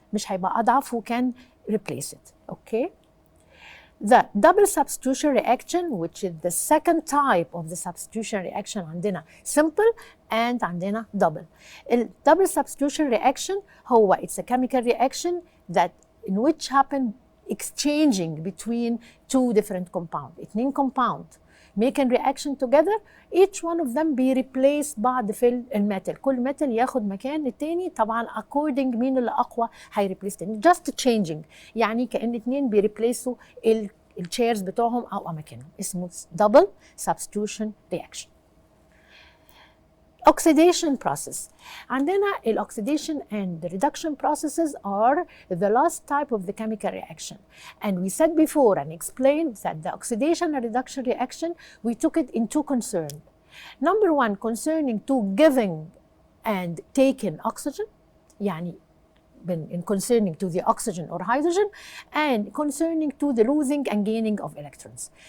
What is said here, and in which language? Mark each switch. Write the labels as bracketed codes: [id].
[ar] مش هيبقى أضعف [en] who can replace it. Okay. The double substitution reaction, which is the second type of the substitution reaction, عندنا simple and عندنا double. Double substitution reaction it's a chemical reaction that in which happen exchanging between two different compounds. اتنين compound making reaction together, each one of them be replaced [ar] بعد في الميتال. كل ميتال ياخد مكان التاني طبعا according مين اللي أقوى هيريبليس تاني. just changing يعني كأن اتنين بيريبليسوا الشيرز بتوعهم أو أماكنهم. اسمه [en] double substitution reaction. Oxidation process. عندنا oxidation and reduction processes are the last type of the chemical reaction. And we said before and explained that the oxidation and reduction reaction, we took it in two concerns. Number one, concerning to giving and taking oxygen, يعني in concerning to the oxygen or hydrogen, and concerning to the losing and gaining of electrons.